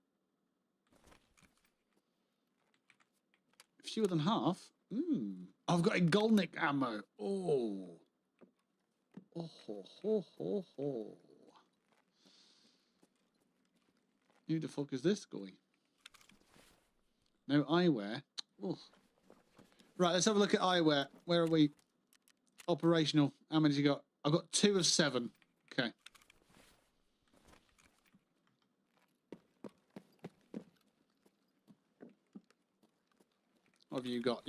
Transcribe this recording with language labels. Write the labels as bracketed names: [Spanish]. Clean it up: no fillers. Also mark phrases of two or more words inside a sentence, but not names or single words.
[English] Fewer than half. I've got a Golnick ammo. Oh. Oh ho ho ho ho. Who the fuck is this guy? No eyewear. Oh. Right, let's have a look at eyewear. Where are we? Operational. How many you got? I've got 2 of 7. Okay. What have you got?